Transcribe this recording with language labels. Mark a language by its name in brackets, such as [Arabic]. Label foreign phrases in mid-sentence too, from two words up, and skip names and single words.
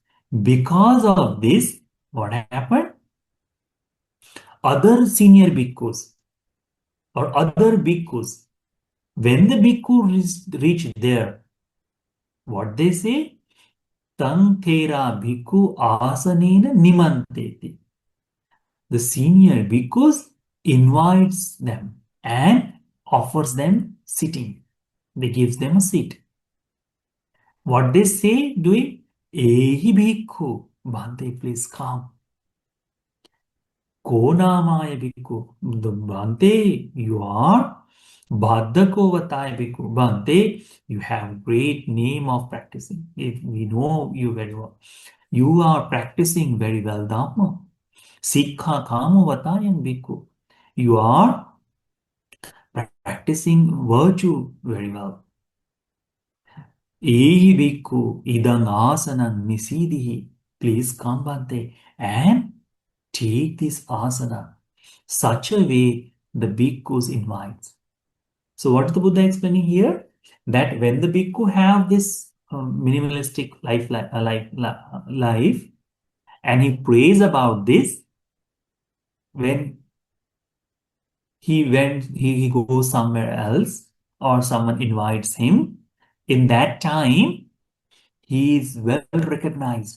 [English] Because of this, what happened? Other senior bhikkhus or other bhikkhus, when the bhikkhu reach there, what they say? [Pali] Tang thera bhikkhu asanena nimanteti. [English] The senior bhikkhus invites them and offers them sitting. They gives them a seat. What they say doing? [Pali] Ehi bhikkhu, Bhante, [English] please come. [Pali] Konamaya bhikkhu. Bhante, [English] you are [Pali] Bhaddakovataya bhikkhu. [English] Bhante, you have great name of practicing. If we know you very well. You are practicing very well Dhamma. [Pali] Sikha kamo vatayam bhikkhu. [English] You are practicing virtue very well. [Pali] Ehi bhikkhu idang asanam nisidihi. [English] Please come Bhante and take this asana. Such a way the bhikkhus invites. So what is the Buddha explaining here? That when the bhikkhu have this minimalistic life, and he prays about this, when he goes somewhere else or someone invites him, in that time he is well recognized.